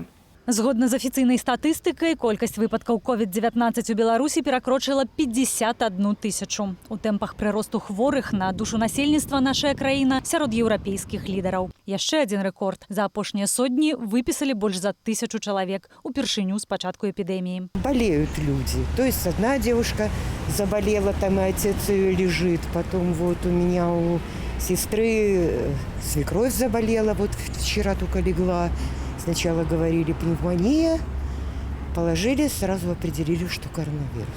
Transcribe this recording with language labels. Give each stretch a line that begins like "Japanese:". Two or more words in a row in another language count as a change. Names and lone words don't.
Belarusian: Згодна з афіцыйнай статыстыкай, колькасць выпадкаў COVID-19 у Беларусі перакрочыла 51 тысячу. У тэмпах прыросту хворых на душу насельніцтва нашая краіна сярод еўрапейскіх лідараў. Яшчэ адзін рэкорд. За апошнія сотні выпісалі больш за 1000 чалавек упершыню з пачатку эпідэміі.
Russian: Болеют люди. То есть одна девушка заболела, там и отец ее лежит. Потом вот у меня у сестры свекровь заболела, вот вчера только легла. Сначала говорили пневмония, положили, сразу определили, что коронавирус.